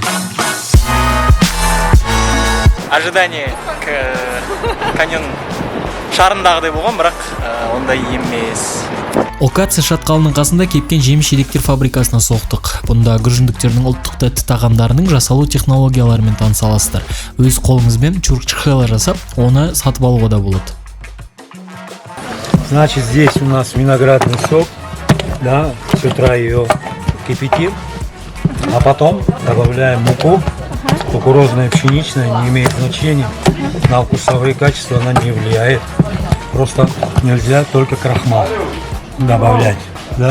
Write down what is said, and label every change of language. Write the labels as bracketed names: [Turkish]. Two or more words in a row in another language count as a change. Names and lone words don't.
[Russian] Ожидание к каньону [Kazakh] шарындағыдай болған, бірақ ондай емес. Окация шатқалының қасында кепкен жеміс-жидектер фабрикасына соқтық. Бұнда грузиндіктердің ұлттық тәтті тағамдарының жасалу технологияларымен таныса аласыздар. Өз қолыңызбен чурчхела жасап, оны сатып алуға да болады. [Russian] Значит, здесь у нас виноградный сок, да, с утра ее кипятим, а потом добавляем муку, кукурузная, пшеничная, не имеет значения, на вкусовые качества она не влияет, просто нельзя только крахмал добавлять, да.